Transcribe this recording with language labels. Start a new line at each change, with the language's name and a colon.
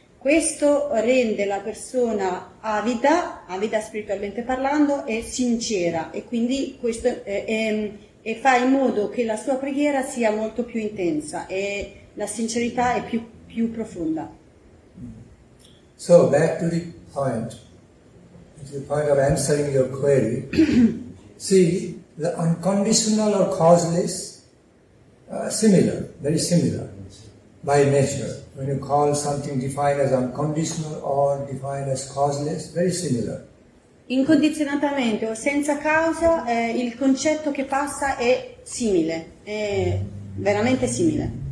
Italian: Questo rende la persona avida spiritualmente parlando e sincera e quindi questo e fa in modo che la sua preghiera sia molto più intensa e la sincerità è più profonda.
English: So back to the point. at the point of answering your query, see, the unconditional or causeless, similar, very similar by nature. When you call something defined as unconditional or defined as causeless, very similar.
Italian: Incondizionatamente o senza causa, il concetto che passa è simile, è veramente simile.